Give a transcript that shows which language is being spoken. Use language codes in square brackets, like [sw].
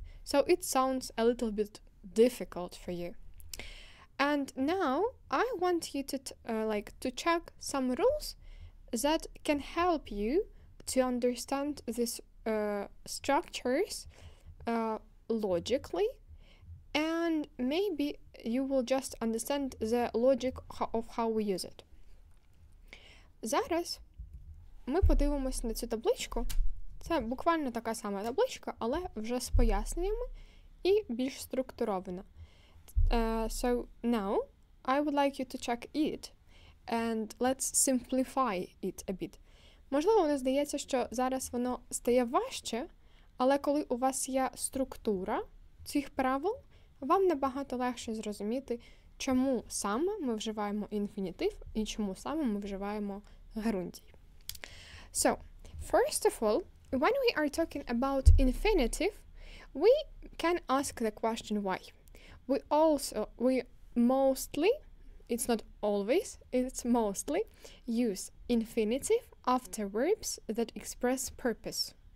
[en] So it sounds a little bit difficult for you. And now I want you to check some rules that can help you to understand these structures logically, and maybe you will just understand the logic of how we use it. [uk] Зараз ми подивимось на цю табличку. Це буквально така сама табличка, але вже з поясненнями і більш структурована. [en] So now I would like you to check it and let's simplify it a bit. [uk] Можливо, мені здається, що зараз воно стає важче, але коли у вас є структура цих правил, вам набагато легше зрозуміти, чому саме ми вживаємо інфінітив і чому саме ми вживаємо герундій. [en] So, first of all, when we are talking about infinitive, we can ask the question why. We mostly, it's not always, it's mostly use infinitive after verbs that express purpose.